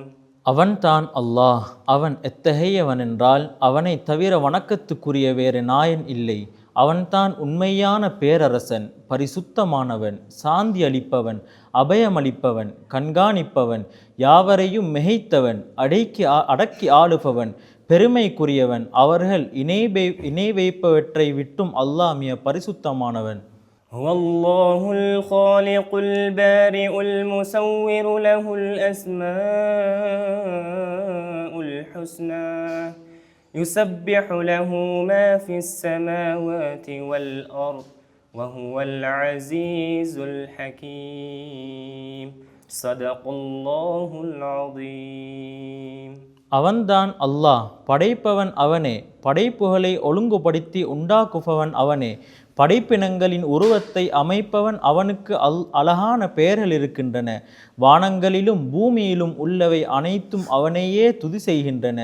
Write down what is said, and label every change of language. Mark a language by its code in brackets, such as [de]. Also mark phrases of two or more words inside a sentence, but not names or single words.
[ta] அவன்தான் அல்லாஹ். அவன் எத்தகையவன் என்றால் அவனை தவிர வணக்கத்துக்குரிய வேறு நாயன் இல்லை. அவன்தான் உண்மையான பேரரசன், பரிசுத்தமானவன், சாந்தி அளிப்பவன், அபயமளிப்பவன், கண்காணிப்பவன், யாவரையும் மிகைத்தவன், அடக்கி ஆளுபவன், பெருமைக்குரியவன். அவர்கள் இணை வைப்பவற்றை விட்டும் அல்லாஹ் மிக பரிசுத்தமானவன். [ar] هو الله الخالق البارئ المصور له الأسماء الحسنى يسبح له ما في السماوات والأرض وهو العزيز الحكيم. صدق الله العظيم. [ta] அவன்தான் அல்லாஹ். படைப்பவன் அவனே, படைப்புகளை ஒழுங்குபடுத்தி உண்டாக்குபவன் அவனே, படைப்பினங்களின் உருவத்தை அமைப்பவன் அவனுக்கு அழகான பெயர்கள் இருக்கின்றன. வானங்களிலும் பூமியிலும் உள்ளவை அனைத்தும் அவனையே துதி செய்கின்றன.